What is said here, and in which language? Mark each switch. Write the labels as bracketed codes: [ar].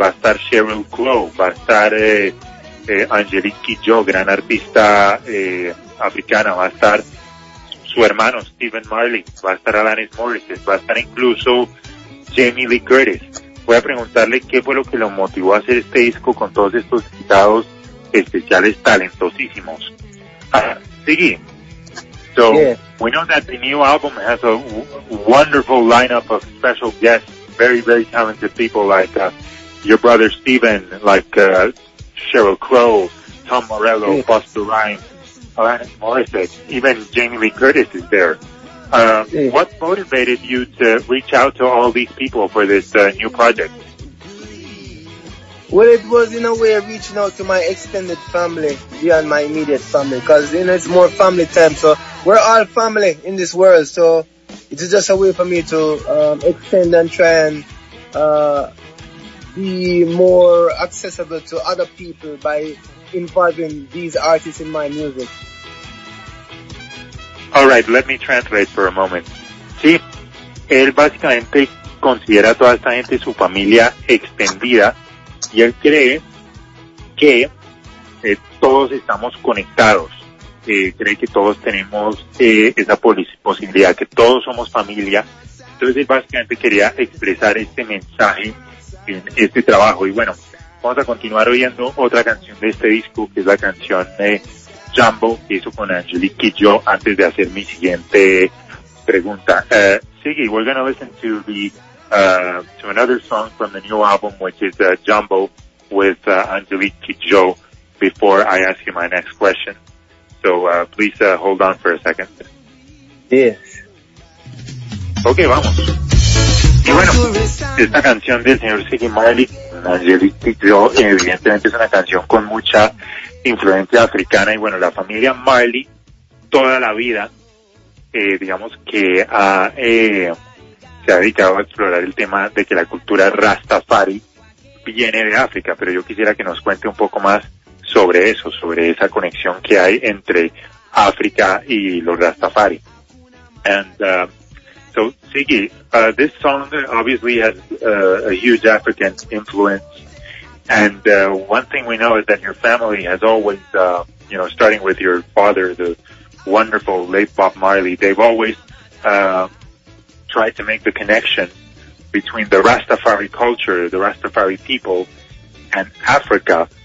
[es] Va a estar Sheryl Crow, va a estar Angelique Kidjo, gran artista africana, va a estar su hermano Stephen Marley, va a estar Alanis Morissette, va a estar incluso Jamie Lee Curtis. Voy a preguntarle qué fue lo que lo motivó a hacer este disco con todos estos invitados especiales talentosísimos. Sigue. [en] So, yeah. We know that the new album has a wonderful lineup of special guests, very, very talented people like your brother Steven, like Sheryl Crow, Tom Morello, yeah. Busta Rhymes, Alanis Morissette, even Jamie Lee Curtis is there. Yeah. What motivated you to reach out to all these people for this new project? Well, it was in a way reaching out to my extended family beyond my immediate family, because you know, it's more family time, so we're all family in this world, so it's just a way for me to extend and try and be more accessible to other people by involving these artists in my music. All right, let me translate for a moment. [es] Sí, él básicamente considera a toda esta gente su familia extendida, y él cree que todos estamos conectados. Cree que todos tenemos esa posibilidad, que todos somos familia. Entonces él básicamente quería expresar este mensaje en este trabajo. Y bueno, vamos a continuar oyendo otra canción de este disco, que es la canción Jumbo, que hizo con Angelique Kidjo, antes de hacer mi siguiente pregunta. Sigue, sí, [en] we're going to listen to to another song from the new album, which is Jumbo with Angelique Kidjo, before I ask you my next question. So please hold on for a second. Yes. [es] Okay, vamos. Y bueno, esta canción del señor Ziggy Marley, Angelique Kidjo, evidentemente es una canción con mucha influencia africana. Y bueno, la familia Marley toda la vida, digamos que ha se ha dedicado a explorar el tema de que la cultura Rastafari viene de África, pero yo quisiera que nos cuente un poco más sobre eso, sobre esa conexión que hay entre África y los Rastafari. [en] And so Ziggy, this song obviously has a huge African influence. And one thing we know is that your family has always, you know, starting with your father, the wonderful late Bob Marley, they've always tried to make the connection between the Rastafari culture, the Rastafari people, and Africa.